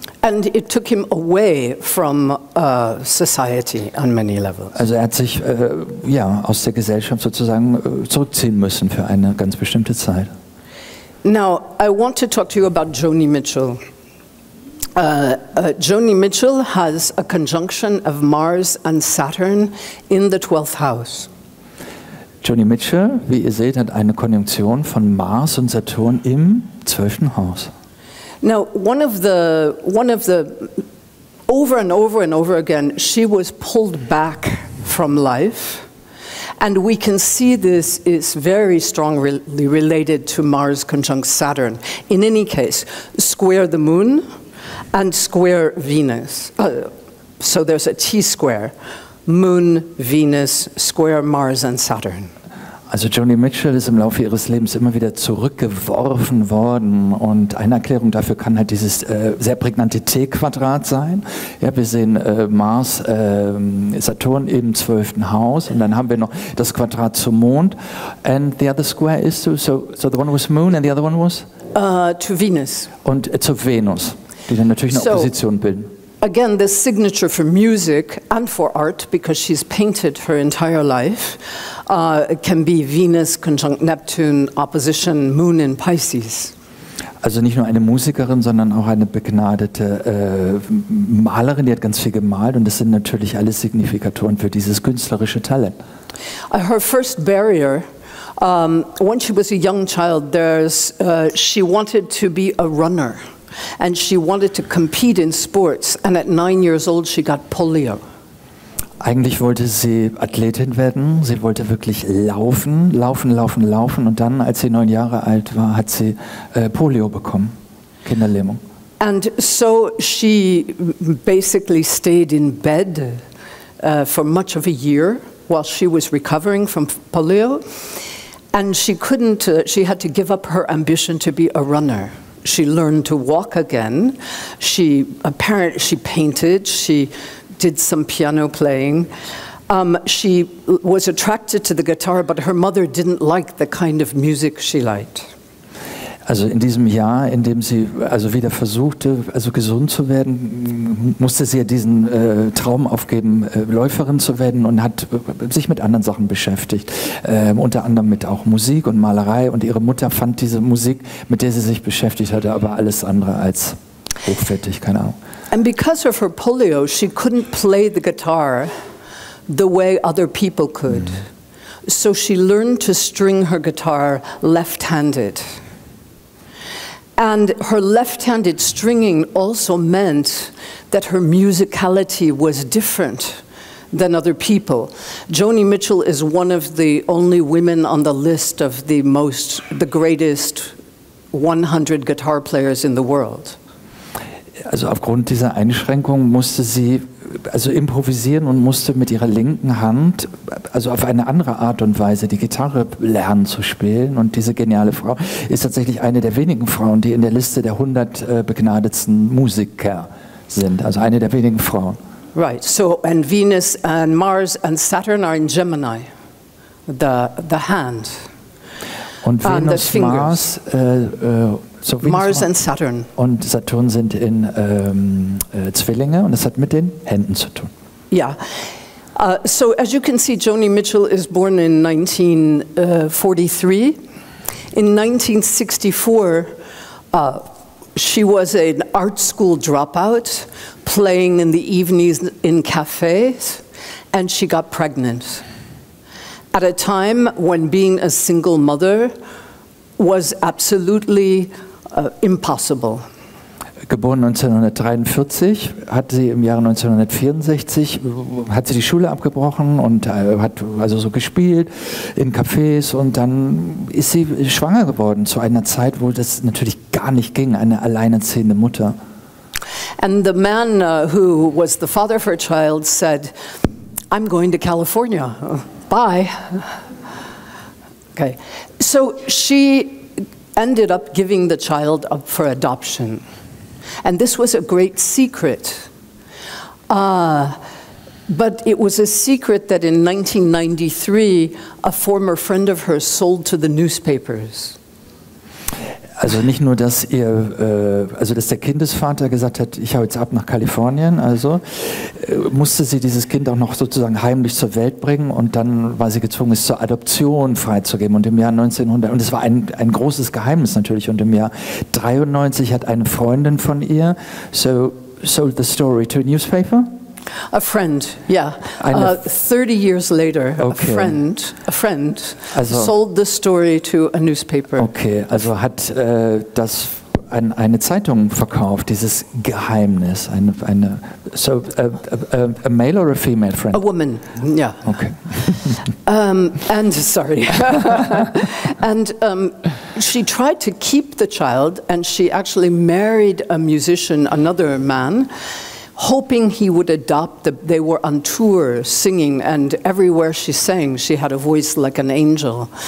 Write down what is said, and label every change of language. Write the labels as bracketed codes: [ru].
[en] And it took him away from society on many levels. [de] Also er hat sich aus der Gesellschaft sozusagen zurückziehen müssen für eine ganz bestimmte Zeit. [en] Now, I want to talk to you about Joni Mitchell. Joni Mitchell has a conjunction of Mars and Saturn in the 12th house. [de] Joni Mitchell, wie ihr seht, hat eine Konjunktion von Mars und Saturn im 12. Haus. [en] Now, one of the over and over and over again, she was pulled back from life. And we can see this is very strongly related to Mars conjunct Saturn. In any case, square the moon and square Venus. So there's a T-square. Moon, Venus, square Mars and Saturn. [de] Also Joni Mitchell ist im Laufe ihres Lebens immer wieder zurückgeworfen worden und eine Erklärung dafür kann halt dieses sehr prägnante T-Quadrat sein. Ja, wir sehen Mars, Saturn im 12. Haus und dann haben wir noch das Quadrat zum Mond. [en] And the other square is so the one was Moon and the other one was? To Venus. [de] Und zur Venus, die dann natürlich eine Opposition bilden. [en] Again, the signature for music and for art, because she's painted her entire life, can be Venus conjunct Neptune, opposition Moon in Pisces. [de] Also nicht nur eine Musikerin, sondern auch eine begnadete Malerin, die hat ganz viel gemalt und das sind natürlich alles Signifikatoren für dieses künstlerische Talent. [en] Her first barrier, when she was a young child, she wanted to be a runner. And she wanted to compete in sports, and at 9 years old she got polio. [de] Eigentlich wollte sie Athletin werden, sie wollte wirklich laufen und dann, als sie 9 Jahre alt war, hat sie Polio bekommen, Kinderlähmung. [en] And so she basically stayed in bed for much of a year. while she was recovering from polio, and she couldn't. She had to give up her ambition to be a runner. She learned to walk again. She painted. She did some piano playing. She was attracted to the guitar, but her mother didn't like the kind of music she liked. [de] Also in diesem Jahr, in dem sie also wieder versuchte, also gesund zu werden, musste sie ja diesen Traum aufgeben, Läuferin zu werden, und hat sich mit anderen Sachen beschäftigt. Unter anderem mit auch Musik und Malerei. Und ihre Mutter fand diese Musik, mit der sie sich beschäftigt hatte, aber alles andere als hochwertig, keine Ahnung. [en] And because of her polio, she couldn't play the guitar the way other people could. So she learned to string her guitar left-handed. And her left-handed stringing also meant that her musicality was different than other people. Joni Mitchell is one of the only women on the list of the greatest 100 guitar players in the world. [de] Also aufgrund dieser Einschränkung musste sie also improvisieren und musste mit ihrer linken Hand, also auf eine andere Art und Weise, die Gitarre lernen zu spielen. Und diese geniale Frau ist tatsächlich eine der wenigen Frauen, die in der Liste der 100 begnadetsten Musiker sind. Also eine der wenigen Frauen. [en] Right. So, and Venus and Mars and Saturn are in Gemini, the hand. [de] Und Venus, Mars, so [en] Mars and Saturn. [de] Und Saturn sind in Zwillinge, und das hat mit den Händen zu tun. [en] Yeah. So as you can see, Joni Mitchell is born in 1943. In 1964, she was an art school dropout, playing in the evenings in cafes, and she got pregnant. At a time when being a single mother was absolutely impossible. [de] Geboren 1943, hat sie im Jahre 1964 hat sie die Schule abgebrochen und hat also so gespielt in Cafés, und dann ist sie schwanger geworden zu einer Zeit, wo das natürlich gar nicht ging, eine alleinerziehende Mutter. [en] And the man who was the father of her child said, "I'm going to California. Bye." Okay, so she ended up giving the child up for adoption. And this was a great secret. But it was a secret that in 1993 a former friend of hers sold to the newspapers. [de] Also nicht nur, dass dass der Kindesvater gesagt hat, ich hau jetzt ab nach Kalifornien, also musste sie dieses Kind auch noch sozusagen heimlich zur Welt bringen, und dann war sie gezwungen, es zur Adoption freizugeben. Und im Jahr 1900, und es war ein großes Geheimnis natürlich, und im Jahr 93 hat eine Freundin von ihr [en] sold the story to a newspaper. A friend, yeah. 30 years later, okay. a friend sold the story to a newspaper. [de] Okay, also hat das an eine Zeitung verkauft, dieses Geheimnis. [en] A male or a female friend? A woman, yeah. Okay. And sorry. And she tried to keep the child, and she actually married a musician, another man, hoping he would adopt they were on tour singing, and everywhere she sang, she had a voice like an angel.